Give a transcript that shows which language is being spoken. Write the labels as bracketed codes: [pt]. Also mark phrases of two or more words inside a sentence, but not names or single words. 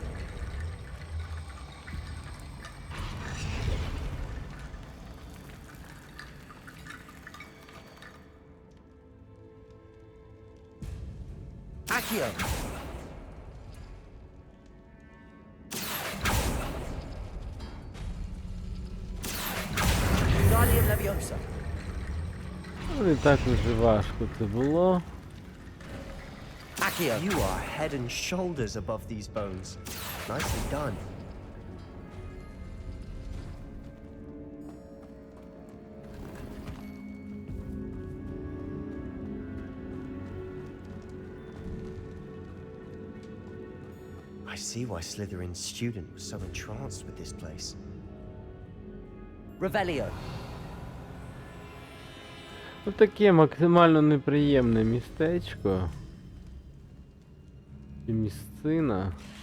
[uk] Accio! Wingardium Leviosa! Ну, не так уже важко це було. Accio! [en] You are head and shoulders above these bones. Nicely done. I see why Slytherin's student was so entranced with this place. [uk] Revelio. Ну таке максимально неприємне містечко. І місцина.